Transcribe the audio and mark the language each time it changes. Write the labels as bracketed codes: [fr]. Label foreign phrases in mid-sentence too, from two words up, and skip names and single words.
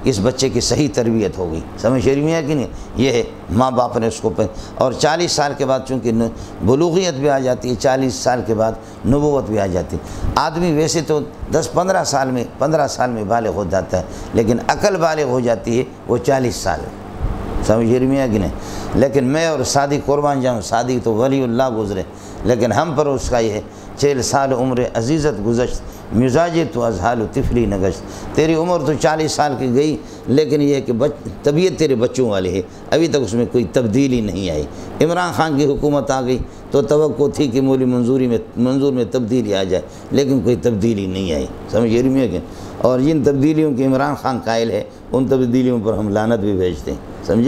[ur] اس بچے کی صحیح تربیت ہوگی، سمجھ شریف میں ہے کہ نہیں؟ یہ ہے ماں باپ نے اس کو اور 40 سال کے بعد چونکہ بلوغیت بھی آ جاتی ہے، 40 سال کے بعد نبوت بھی آ جاتی ہے۔ آدمی ویسے تو 15 سال میں بالغ ہو جاتا ہے، لیکن عقل بالغ ہو جاتی ہے وہ 40 سال، سمجھ رہی ہے کہ نہیں؟ لیکن میں اور سعدی قربان جاؤں، سعدی تو ولی اللہ گزرے، لیکن ہم پر اس کا یہ ہے [fa] 40 سال عمر عزیزت گزشت، مزاج تو اذہال طفلی نگشت، [ur] تیری عمر تو 40 سال کی گئی، لیکن یہ ہے کہ طبیعت تیرے بچوں والی ہے، ابھی تک اس میں کوئی تبدیلی نہیں آئی۔ عمران خان کی حکومت آ گئی تو توقع تھی کہ مولی منظور میں تبدیلی آ جائے، لیکن کوئی تبدیلی نہیں آئی، سمجھ رہی ہے کہ؟ اور جن تبدیلیوں کے عمران خان قائل ہے، ان تبدیلیوں پر ہم لعنت بھی بھیجتے ہیں، سمجھے؟